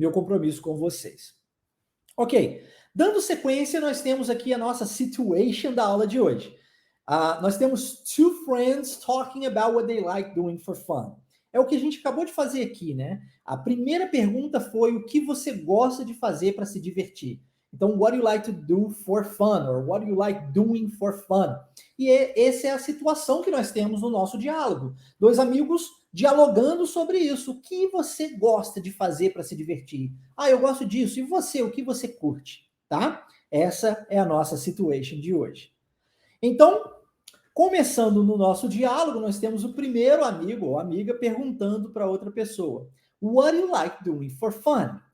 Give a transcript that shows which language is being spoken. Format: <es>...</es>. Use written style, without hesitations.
<pt>meu compromisso com vocês. Ok, dando sequência, nós temos aqui a nossa situation da aula de hoje. Nós temos</pt> <en>two friends talking about what they like doing for fun.</en> <pt>É o que a gente acabou de fazer aqui, né? A primeira pergunta foi o que você gosta de fazer para se divertir. Então,</pt> <en>what do you like to do for fun? Or what do you like doing for fun?</en> <pt>E essa é a situação que nós temos no nosso diálogo. Dois amigos dialogando sobre isso. O que você gosta de fazer para se divertir? Eu gosto disso. E você, o que você curte? Tá? Essa é a nossa situation de hoje. Então, começando no nosso diálogo, nós temos o primeiro amigo ou amiga perguntando para outra pessoa:</pt> <en>what do you like doing for fun?</en>